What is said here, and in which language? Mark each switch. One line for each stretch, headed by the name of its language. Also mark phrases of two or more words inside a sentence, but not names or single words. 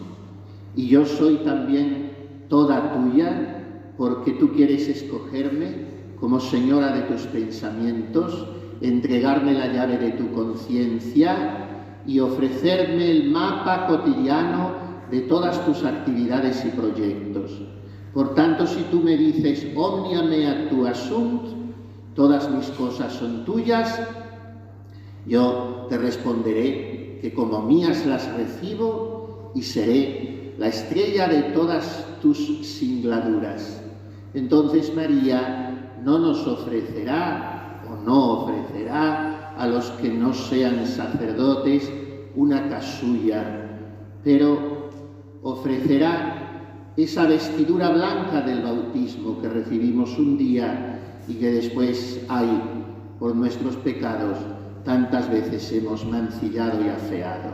Spanish: Y yo soy también toda tuya, porque tú quieres escogerme como señora de tus pensamientos, entregarme la llave de tu conciencia y ofrecerme el mapa cotidiano de todas tus actividades y proyectos. Por tanto, si tú me dices
Latin: omnia mea tua sunt,
Spanish: todas mis cosas son tuyas, yo te responderé que como mías las recibo y seré la estrella de todas tus singladuras. Entonces María no nos ofrecerá o no ofrecerá a los que no sean sacerdotes una casulla, pero ofrecerá esa vestidura blanca del bautismo que recibimos un día y que después hay, por nuestros pecados, tantas veces hemos mancillado y afeado.